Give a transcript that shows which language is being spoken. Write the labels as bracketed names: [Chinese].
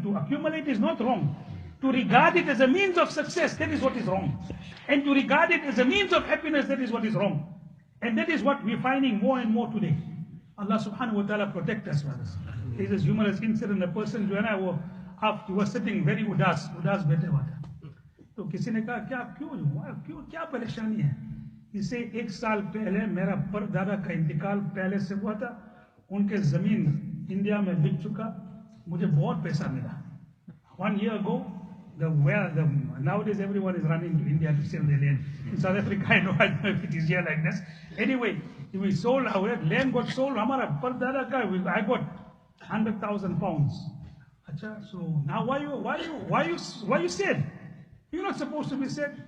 [English] To accumulate is not wrong. To regard it as a means of success, that is what is wrong. And to regard it as a means of happiness, that is what is wrong. And that is what we're finding more and more today. Allah subhanahu wa ta'ala protect us, brothers. There's this humorous incident, a person [Hindi] जो है ना वो [English] he was sitting very [Hindi] udas बैठे हुआ था. तो किसी ने कहा क्या परेशानी है? इसे 1 साल पहले मेरा परदादा का इंतकाल पहले से हुआ था, उनके जमीन इंडिया में बिक चुका, मुझे बहुत पैसा मिला. [English] 1 year ago, nowadays everyone is running to India to sell their land. In South Africa, I don't know if it is here like this. Anyway, we sold our land, got sold. [Hindi] Hamara pardada ka, [English] I got 100,000 pounds. Achha, so now why you said? You're not supposed to be said.